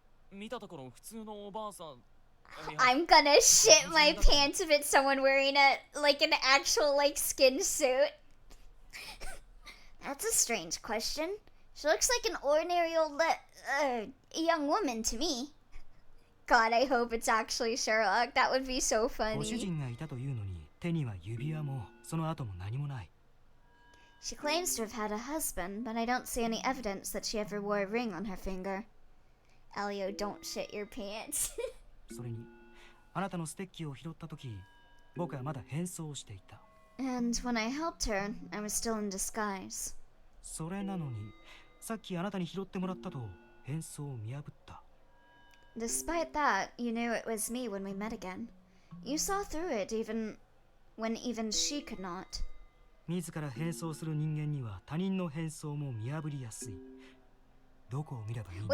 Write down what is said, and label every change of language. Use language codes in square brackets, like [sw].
[ja] 見たところ普通のおばあさん。 [en] I'm gonna shit my pants if it's someone wearing an actual skin suit. That's a strange question. She looks like an ordinary old young woman to me. God, I hope it's actually Sherlock. That would be so [ja] ご主 [en] funny. [ja] 人がいたというのに手には指輪もその後も何もない。 [en] She claims to have had a husband, but I don't see any evidence that she ever wore a ring on her finger. Elio, don't shit your pants. [ja] それにあなたのステッキを拾った時、僕はまだ変装をしていた。 [en] And when I helped her, I was still in disguise. [ja] それなのにさっきあなたに拾ってもらったと変装を見破った。 [en] Despite that, you knew it was me when we met again. You saw through it when even she could not. [ja] 自ら変装する人間には他人の変装も見破りやすい。どこを見ればいいのか。